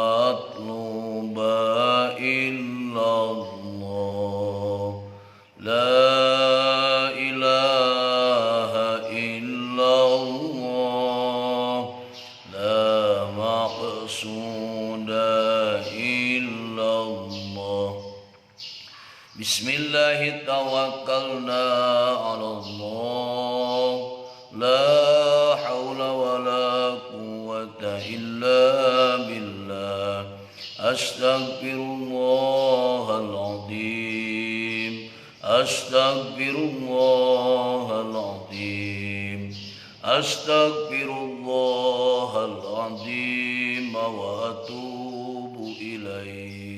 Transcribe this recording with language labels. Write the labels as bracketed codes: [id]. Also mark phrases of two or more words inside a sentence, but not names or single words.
[ar] مطلوب إلا الله، لا إله إلا الله، لا مقصود إلا الله. بسم الله توكلنا على الله، لا حول ولا قوة إلا بالله. أستغفر الله العظيم، أستغفر الله العظيم، أستغفر الله العظيم وأتوب إليه.